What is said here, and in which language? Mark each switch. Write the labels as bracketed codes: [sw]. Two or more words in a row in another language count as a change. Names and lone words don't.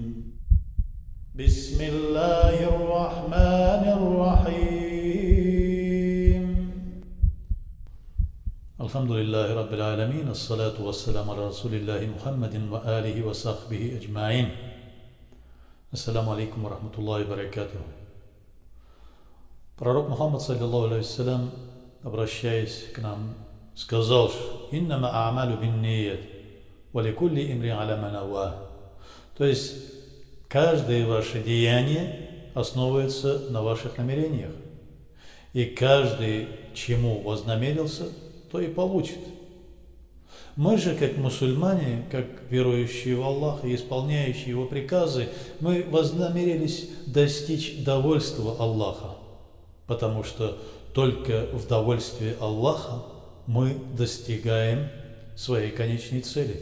[ar] بسم الله الرحمن الرحيم. الحمد لله رب العالمين. الصلاة والسلام على رسول الله محمد وآله وصحبه أجمعين. السلام عليكم ورحمة الله وبركاته. [ru] Пророк Мухаммад, [ar] صلى الله عليه وسلم, [ru] обращаясь к нам, сказал: [ar] «إنما الأعمال بالنيات، ولكل امرئ على ما نوى». [ru] То есть, каждое ваше деяние основывается на ваших намерениях. И каждый, чему вознамерился, то и получит. Мы же, как мусульмане, как верующие в Аллаха и исполняющие Его приказы, мы вознамерились достичь довольства Аллаха, потому что только в довольстве Аллаха мы достигаем своей конечной цели.